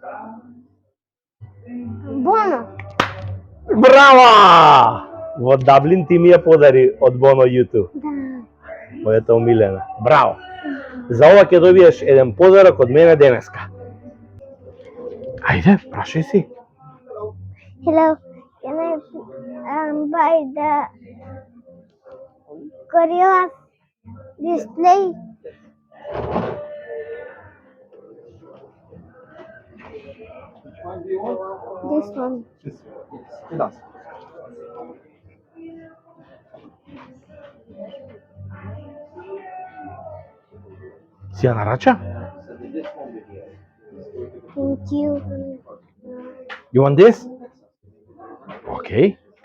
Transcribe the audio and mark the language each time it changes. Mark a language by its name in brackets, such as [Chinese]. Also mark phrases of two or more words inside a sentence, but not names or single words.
[Macedonian] Боно. Браво! Во Даблин ти ми ја подари од Боно YouTube. Да. Мојата омилена. Браво! За ова ќе добиеш еден подарок од мене денеска. Ајде, прашај си. [English] Hello. Can I buy the Korea display? This one. [Macedonian] Си ја нарача? [English] Thank you. You want this? [Macedonian] Окей.